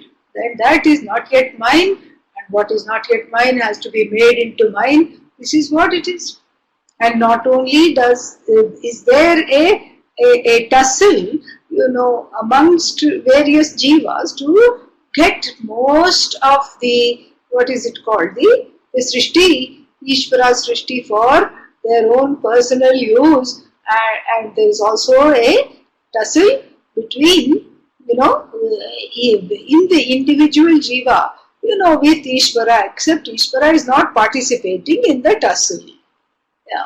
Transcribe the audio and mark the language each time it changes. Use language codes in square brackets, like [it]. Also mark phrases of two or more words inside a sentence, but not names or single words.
[en] Then that is not yet mine, and what is not yet mine has to be made into mine. This is what it is. And not only is there a tussle, amongst various jivas to get most of the, what is it called, the [sa] sṛṣṭi, Īśvara sṛṣṭi [en] for their own personal use, and there is also a tussle between, in the individual jiva, with Īśvara, except Īśvara is not participating in the tussle. Yeah.